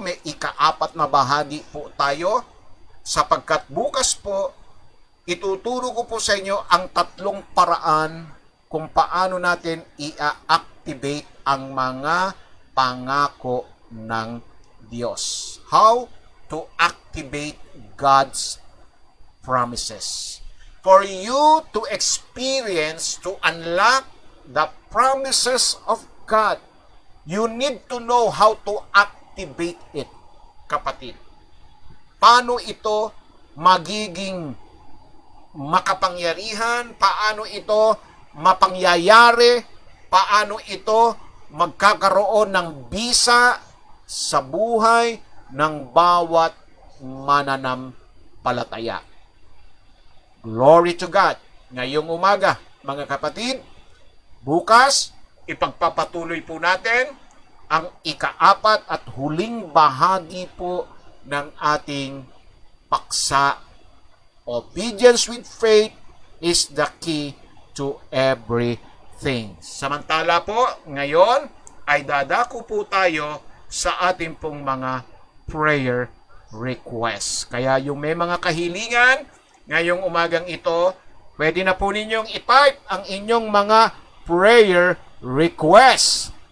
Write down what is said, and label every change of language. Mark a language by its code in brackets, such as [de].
[tl] May ika-4 na bahagi po tayo. Sapagkat bukas po, ituturo ko po sa inyo ang 3 paraan kung paano natin i-activate ang mga pangako ng Diyos. [en] How to activate God's promises. For you to experience, to unlock the promises of God, you need to know how to activate it, kapatid. [tl] Paano ito magiging makapangyarihan? Paano ito mapangyayari? Paano ito magkakaroon ng bisa sa buhay ng bawat mananampalataya? [en] Glory to God. [tl] Ngayong umaga, mga kapatid, bukas, ipagpapatuloy po natin ang ika-4 at huling bahagi po ng ating paksa. [en] Obedience with faith is the key to everything. [tl] Samantala po, ngayon ay dadako po tayo sa ating pong mga prayer requests. Kaya yung may mga kahilingan ngayong umagang ito, pwede na po ninyong i-type ang inyong mga prayer requests.